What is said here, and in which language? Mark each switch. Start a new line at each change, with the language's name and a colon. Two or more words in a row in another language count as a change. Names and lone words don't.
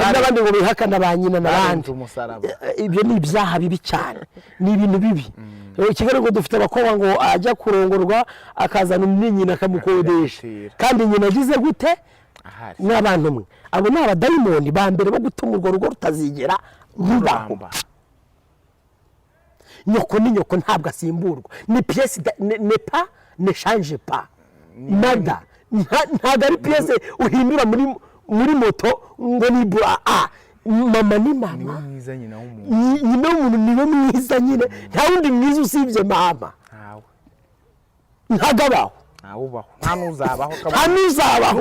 Kinyarwanda: n'abandi ngo bihakana abanyina n'abandi ibyo ni ibyaha bibi cyane ni ibintu bibi Kigali ngo dufite abakobwa ngo ajya kurongorwa akazana nyina akamukodesha kandi nyina agize gute n'abantu mwe abo ni abadayimoni ba mbere bo gutuma urwo rugo rutazigera rubaho. Nyoko ni nyoko ntabwo asimburwa, ni
French: pièce ne pas ne change pas nada,
Kinyarwanda: ntabwo ari pièce uhindura muri moto ngo ni mama ni mama, nyina w'umuntu niwe mwiza nyine, nta wundi mwiza usibye mama, ntagabaho nta n'uzabaho.